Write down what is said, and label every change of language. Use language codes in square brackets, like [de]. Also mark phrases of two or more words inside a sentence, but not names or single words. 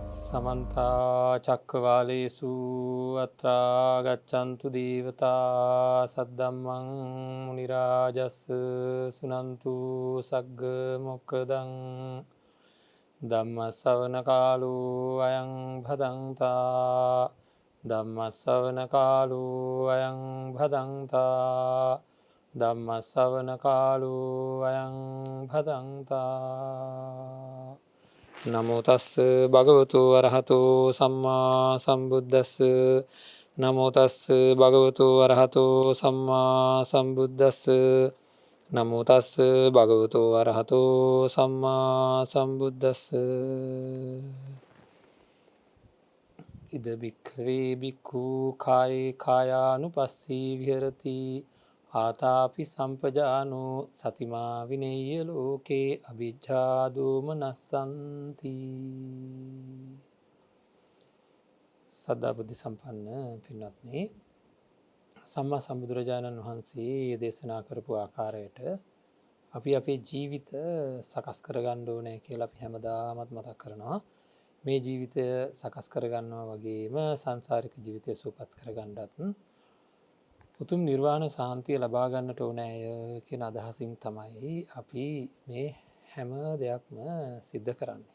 [pi] समन्ता चक्रवालेषु अत्रा गच्छन्तु देवता सद्धम्मं मुनिराजस् सुनन्तु सग्गमोक्खदं धम्मश्रवणकालो अयं भदन्ता धम्मश्रवणकालो अयं भदन्ता धम्मश्रवणकालो अयं भदन्ता නමෝ තස්ස භගවතු අරහතෝ සම්මා සම්බුද්දස්ස නමෝ තස්ස භගවතු අරහතෝ සම්මා සම්බුද්දස්ස නමෝ තස්ස භගවතු අරහතෝ සම්මා සම්බුද්දස්ස ඉද බික්ඛවේ බික්ඛු කායේ කායානුපස්සී විහෙරති ආතාපි සම්පජානෝ සතිමා විනෙය්‍ය ලෝකේ අවිජ්ජා දෝමනස්සන්ති සදා [si] බුද්ධ සම්පන්න පින්වත්නි සම්මා සම්බුදුරජාණන් වහන්සේ දේශනා කරපු ආකාරයට අපි අපේ ජීවිත සකස් කරගන්න ඕනේ කියලා අපි හැමදාමත් මතක් කරනවා මේ ජීවිතය සකස් කරගන්නවා වගේම සංසාරික ජීවිතය සුවපත් කරගන්නත් උතුම් නිර්වාණ සාන්තිය ලබා ගන්නට ඕනෑය කියන අදහසින් තමයි අපි මේ හැම දෙයක්ම සිද්ධ කරන්නේ.